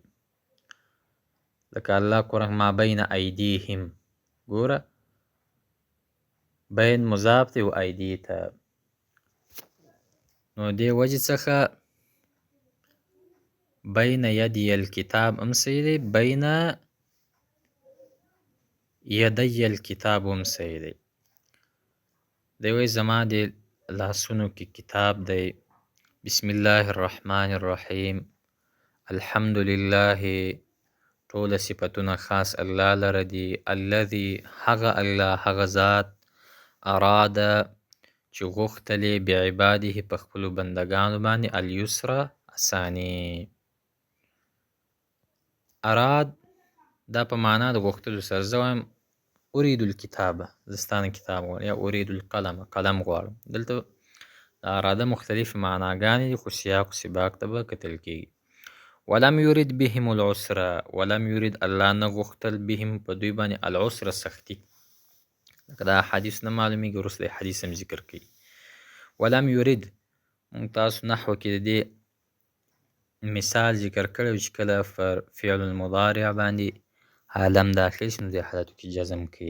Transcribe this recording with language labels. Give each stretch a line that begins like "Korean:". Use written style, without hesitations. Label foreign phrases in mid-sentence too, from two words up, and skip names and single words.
Pashto: لکه الله قرآن
Arabic: ما بین ایدیهم
Pashto: ګوره بین مضاف دی و ایدی ته نو دې وجې څخه
Arabic: بین یدی الکتاب
Pashto: هم صحیح دی،
Arabic: بین یدی الکتاب
Pashto: هم صحیح دی. دی وایي زما د لاسونو کې کتاب دی.
Arabic: بسم الله الرحمن الرحیم. الحمد لله
Pashto: ټوله صفتونه خاص الله لره دي. الذي هغه الله هغه ذات اراده چې غوښتلې بعباده په خپلو بندګانو باندې الیسره اساني. اراد دا په معنا د غوښتلو سره زه وایم
Arabic: ارید الکتابه
Pashto: زه ستا نه کتاب غواړم یا
Arabic: ارید القلم
Pashto: قلم غواړم. دلته د اراده مختلفې معناګانې دي خو سیاق و سباق ته به کتل کېږي.
Arabic: ولم یرید بهم العسر ولم یرید
Pashto: الله نه غوښتل بهم په دوی باندې العسر سختي. لکه دا حدیث نه معلومیږي وروسته حدیث هم ذکر کوي.
Arabic: ولم یرید
Pashto: موږ تاسو نحو کې د دې مثال ذکر کړی چې کله
Arabic: فعل المضارع
Pashto: باندې لم داخل شي نو دې حالاتو کې جزم کوي.